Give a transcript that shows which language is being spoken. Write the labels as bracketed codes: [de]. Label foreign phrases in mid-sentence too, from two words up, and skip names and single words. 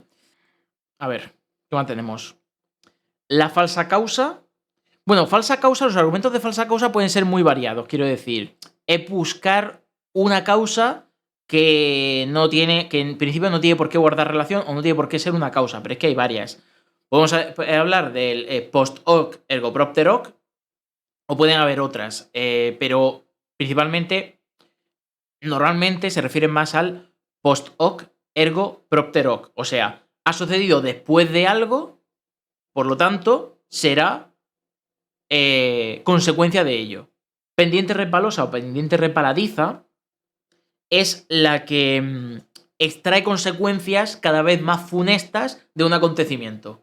[es] A ver, ¿qué más tenemos? La falsa causa. Bueno, falsa causa, los argumentos de falsa causa pueden ser muy variados, quiero decir. Es buscar una causa que no tiene, que en principio no tiene por qué guardar relación o no tiene por qué ser una causa, pero es que hay varias. Podemos hablar del [la] post hoc ergo propter hoc, [es] o pueden haber otras, pero principalmente, normalmente se refieren más al [la] post hoc ergo propter hoc, [es] o sea, ha sucedido después de algo, por lo tanto, será consecuencia de ello. Pendiente resbalosa o pendiente resbaladiza es la que extrae consecuencias cada vez más funestas de un acontecimiento.